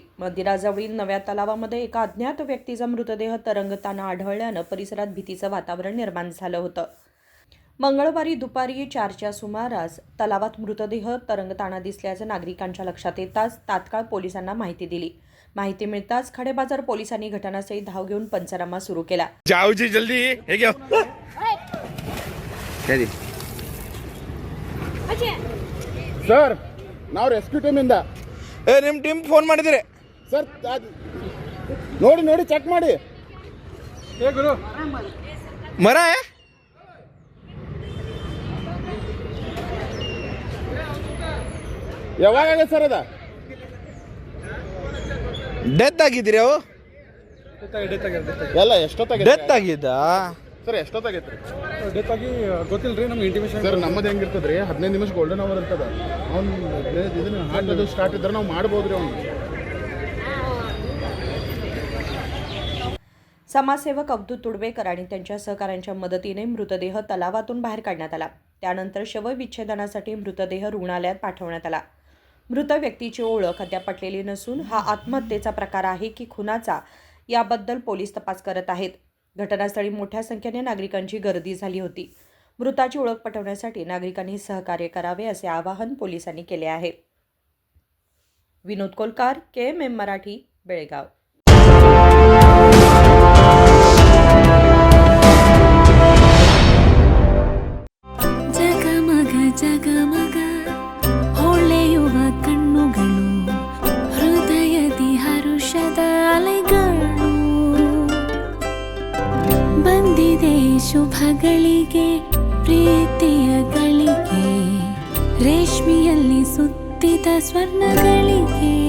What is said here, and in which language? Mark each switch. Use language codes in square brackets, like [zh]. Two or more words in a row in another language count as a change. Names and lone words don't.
[mr] मंदिराजवळील नव्या तलावामध्ये एका अज्ञात व्यक्तीचा मृतदेह तरंगताना आढळल्यानं परिसरात भीतीचं वातावरण निर्माण झालं होतं। मंगळवारी दुपारी 4च्या सुमारास तलावात मृतदेह तरंगताना दिसल्याचं नागरिकांच्या लक्षात येताच तात्काळ पोलिसांना माहिती दिली। माहिती मिळताच खडेबाजार पोलिसांनी घटनास्थळी धाव घेऊन पंचनामा सुरू केला। [hi] जाओ जी जल्दी [mr] हे घ्या [kn] ಸರ್ ನಾವು ರೆಸ್ಕ್ಯೂ ಟೀಮಿಂದ ನಿಮ್ಮ ಟೀಮ್ ಫೋನ್ ಮಾಡಿದಿರಿ ಸರ್ ನೋಡಿ ನೋಡಿ ಚೆಕ್ ಮಾಡಿ ಮರ ಯಾವಾಗ ಆಗೈತೆ ಸರ್ ಅದ ಡೆತ್ ಆಗಿದ್ದೀರಿ ಅವು ಎಲ್ಲ ಎಷ್ಟೊತ್ತಾಗೈತೆ ಡೆತ್ ಆಗಿದ್ದ ಸರ್ ಎಷ್ಟೊತ್ತಾಗೈತೆ ರೀ ಡೆತ್ ಆಗಿ ಗೊತ್ತಿಲ್ಲ ರೀ ನಮ್ಗೆ ಇಂಟಿಮೇಷನ್ ಸರ್ ನಮ್ಮದು ಹೆಂಗಿರ್ತದೆ ರೀ 15 ನಿಮಿಷ [en] golden hour [kn] ಇರ್ತದೆ ಅವ್ನು ಇದನ್ನ ಹಾಕೋದು ಸ್ಟಾರ್ಟ್ ಇದ್ರೆ ನಾವು ಮಾಡ್ಬೋದು ರೀ ಅವ್ನು [mr] समाजसेवक अब्दुल तुडवेकर आणि त्यांच्या सहकाऱ्यांच्या मदतीने मृतदेह तलावातून बाहेर काढण्यात आला। त्यानंतर शवविच्छेदनासाठी मृतदेह रुग्णालयात पाठवण्यात आला। मृत व्यक्तीची ओळख अद्याप पटलेली नसून हा आत्महत्येचा प्रकार आहे की खुनाचा याबद्दल पोलीस तपास करत आहेत। घटनास्थळी मोठ्या संख्येने नागरिकांची गर्दी झाली होती। मृताची ओळख पटवण्यासाठी नागरिकांनी सहकार्य करावे असे आवाहन पोलिसांनी केले आहे। विनोद कोलकार, KMM मराठी, बेळगाव। [kn] ಜಗಮಗ ಹೊಳೆಯುವ ಕಣ್ಣುಗಳು ಹೃದಯದಿ ಹರುಷದ ಅಲೆಗಳು ಬಂದಿದೆ ಶುಭಗಳಿಗೆ ಪ್ರೀತಿಯ ಗಳಿಗೆ ರೇಷ್ಮೆಯಲ್ಲಿ ಸುತ್ತಿದ ಸ್ವರ್ಣಗಳಿಗೆ